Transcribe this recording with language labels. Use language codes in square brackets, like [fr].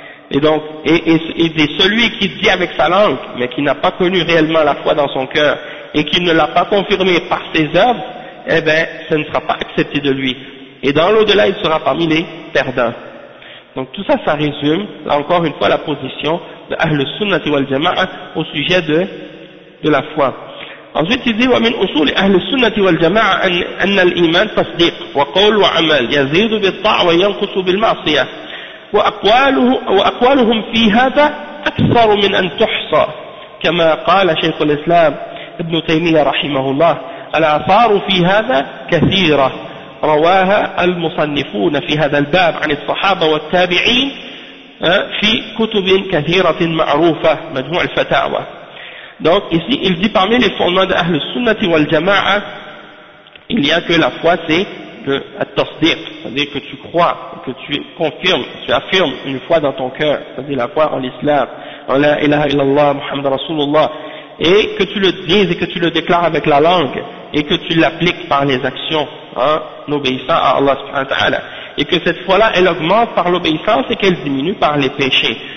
[fr] Et donc, et celui qui dit avec sa langue, mais qui n'a pas connu réellement la foi dans son cœur et qui ne l'a pas confirmé par ses œuvres, eh bien, ça ne sera pas accepté de lui. Et dans l'au-delà, il sera parmi les perdants. Donc tout ça, ça résume, là encore une fois, la position de Ahlus Sunnah wal Jama'ah au sujet de la foi. Ensuite, il dit, [ar] ومن أصول أهل السنة والجماعة أن الإيمان تصديق وقول وعمل يزيد بالطاعة وينقص بالمعصية وأقوالهم في هذا أكثر من أن تحصى كما قال شيخ الإسلام ابن تيمية رحمه الله الآثار في هذا كثيرة رواها المصنفون في هذا الباب عن الصحابة والتابعين في كتب كثيرة معروفة مجموع الفتاوى. [fr] Donc ici, il dit parmi les fondements de Ahl Sunnati wal Jama'a, il y a que la foi, c'est le tasdiq, c'est-à-dire que tu crois, que tu confirmes, tu affirmes une foi dans ton cœur, c'est-à-dire la foi en l'islam, en la ilaha illallah, Muhammad Rasulullah, et que tu le dises et que tu le déclares avec la langue, et que tu l'appliques par les actions, hein, en obéissant à Allah subhanahu wa ta'ala, et que cette foi-là, elle augmente par l'obéissance et qu'elle diminue par les péchés.